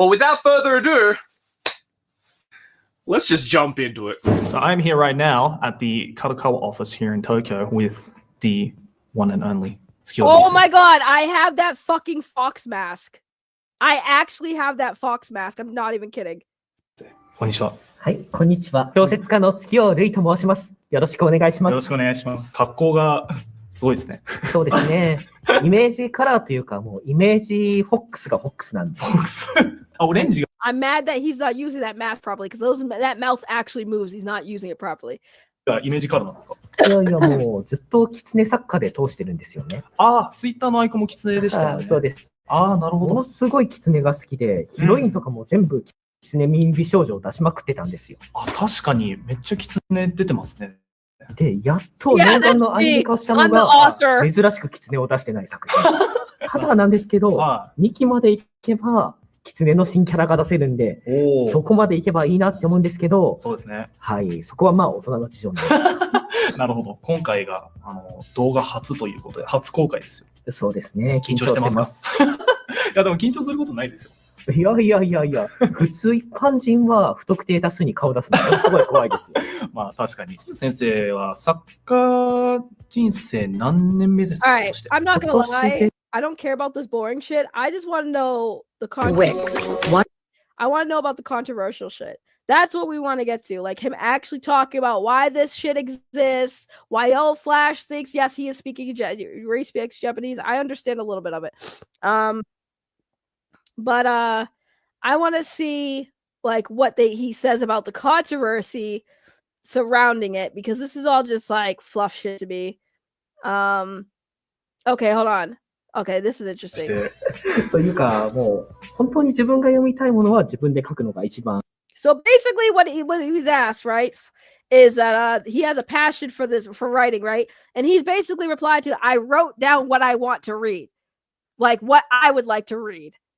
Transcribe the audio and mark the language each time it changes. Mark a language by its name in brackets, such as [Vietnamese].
[English] But without further ado, let's just jump into it. So I'm here right now at the Kadokawa office here in Tokyo with the one and only Skill. Oh my god, I have that fucking fox mask. I actually have that fox mask. I'm not even kidding. [Japanese] こんにちは。はい、こんにちは。小説家の月尾瑠衣と申します。よろしくお願いします。よろしくお願いします。格好がすごいですね。そうですね。イメージカラーというか、もうイメージフォックスがフォックスなんです。フォックス。あ、オレンジが。 [English] I'm mad that he's not using that mask properly because that mouth actually moves. He's not using it properly. [Japanese] イメージカラーなんですか？いやいや、もうずっと狐作家で通してるんですよね。ああ、ツイッターのアイコンも狐でしたよね。そうです。ああ、なるほど。ものすごい狐が好きで、ヒロインとかも全部狐美少女を出しまくってたんですよ。あ、確かにめっちゃ狐出てますね。で、やっと念願のアニメ化したのが、珍しく狐を出してない作品。ただなんですけど、2期までいけば、狐の新キャラが出せるんで、そこまでいけばいいなって思うんですけど、そうですね。はい、そこはまあ大人の事情なんです。なるほど。今回が動画初ということで、初公開ですよ。そうですね。緊張してますか？いや、でも緊張することないですよ。いやいやいやいや、普通一般人は不特定多数に顔出すのがすごい怖いですよ。まあ確かに。先生は作家人生何年目ですか？ [English] Alright, I'm not gonna lie. I don't care about this boring shit. I just want to know the What? I want to know about the controversial shit. That's what we want to get to. Like him actually talking about why this shit exists, why YellowFlash thinks, yes, he is speaking he speaks Japanese. I understand a little bit of it. But I want to see like what he says about the controversy surrounding it, because this is all just like fluff shit to me. Okay, hold on. Okay, this is interesting. [Japanese] というか、もう本当に自分が読みたいものは自分で書くのが一番。 [English] So basically, what he was asked, right, is that he has a passion for writing, right? And he's basically replied to, I wrote down what I want to read, like what I would like to read.